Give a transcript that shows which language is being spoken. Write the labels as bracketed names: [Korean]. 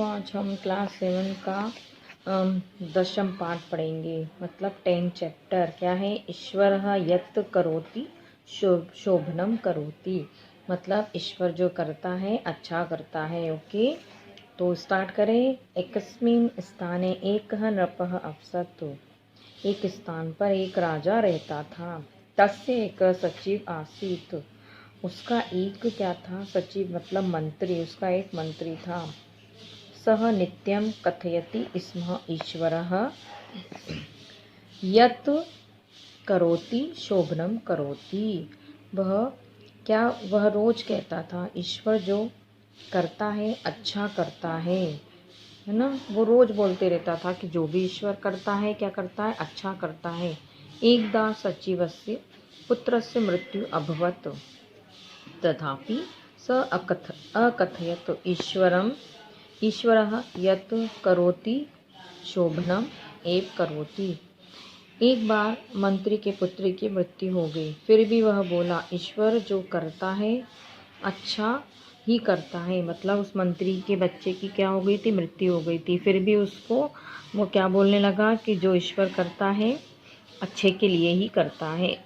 [Hindi] आज हम क्लास 7 का 10th पाठ पढ़ेंगे, मतलब 10th चैप्टर। क्या है? [Sanskrit] ईश्वरः यत् करोति शोभनं करोति, [Hindi] मतलब ईश्वर जो करता है अच्छा करता है। ओके, तो स्टार्ट करें। [Sanskrit] एकस्मिन् स्थाने एकः नृपः आसीत्। [Hindi] एक स्थान पर एक राजा रहता था। [Sanskrit] तस्य एक सचिव आसीत्। [Hindi] उसका एक क्या था? सचिव मतलब मंत्री। उसका एक मंत्री था। [Sanskrit] सह नित्यं कथयति स्म ईश्वरः यत् करोति शोभनं करोति। [Hindi] वह रोज कहता था, ईश्वर जो करता है अच्छा करता है ना। वो रोज बोलते रहता था कि जो भी ईश्वर करता है क्या करता है? अच्छा करता है। [Sanskrit] एकदा सचिवस्य पुत्रस्य मृत्यु अभवत्, तथापि स अकथयत् ईश्वरः यत् करोति शोभनम् एव करोति। [Hindi] एक बार मंत्री के पुत्र की मृत्यु हो गई, फिर भी वह बोला ईश्वर जो करता है अच्छा ही करता है। मतलब उस मंत्री के बच्चे की क्या हो गई थी? मृत्यु हो गई थी। फिर भी उसको वो क्या बोलने लगा कि जो ईश्वर करता है अच्छे के लिए ही करता है।